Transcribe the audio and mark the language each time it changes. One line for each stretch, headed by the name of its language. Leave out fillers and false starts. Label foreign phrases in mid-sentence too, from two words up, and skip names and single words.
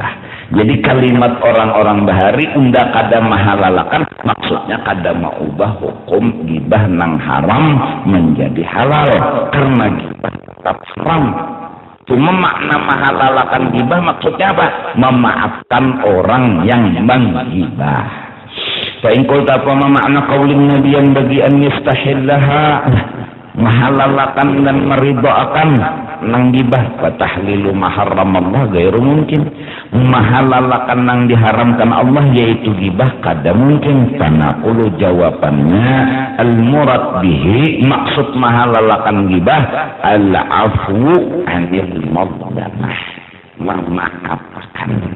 Banjar: Jadi kalimat orang-orang bahari, unda kada mahalalakan, maksudnya kada maubah hukum gibah nang haram menjadi halal. Karena gibah tetap haram. Cuma makna mahalalakan gibah maksudnya apa? Memaafkan orang yang menggibah.
Arabic: فإن قلت
Banjar: apa makna
Arabic: قول النبي
Banjar: yang bagi
Arabic: أن يستحلها,
Banjar: mahalalakan dan meridaakan nang gibah,
Arabic: فتحليل ما حرم الله غير ممكن.
Banjar: Mahalalakan nang diharamkan Allah yaitu gibah kada mungkin. Tanaqulu jawabannya
Arabic: المراد به,
Banjar: maksud mahalalakan gibah
Arabic: العفو عن المظلمة,
Banjar: memaafkan.